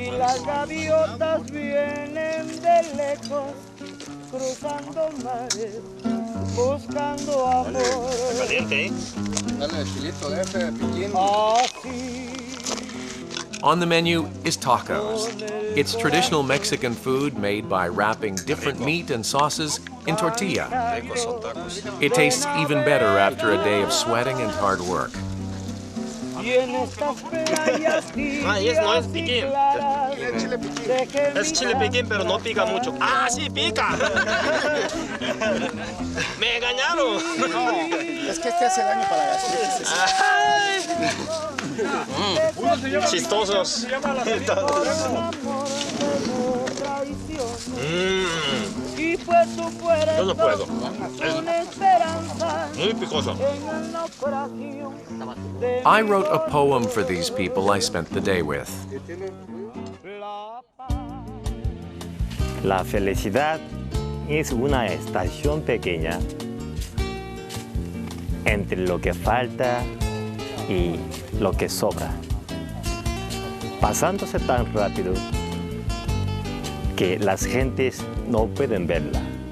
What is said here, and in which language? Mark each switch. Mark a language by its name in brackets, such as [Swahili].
[Spanish] Las gaviotas vienen de lejos, cruzando mares, buscando amor. Caliente, ¿eh? Dale chilito de ese piquín. Así. [English] On the menu is tacos. It's traditional Mexican food made by wrapping different meat and sauces in tortilla. [Spanish] Ricos son tacos. [English] It tastes even better after a day of sweating and hard work. [Spanish] Y en estas playas y es, no es piquín. Chile piquín. Es chile piquín, pero no pica mucho. ¡Ah, sí pica! ¡Me engañaron! Es que este hace daño para la gastritis. Chistosos. Yo no puedo. Es muy picoso. [English] I wrote a poem for these people I spent the day with. [Spanish] La felicidad es una estación pequeña entre lo que falta y lo que sobra, pasándose tan rápido que las gentes no pueden verla.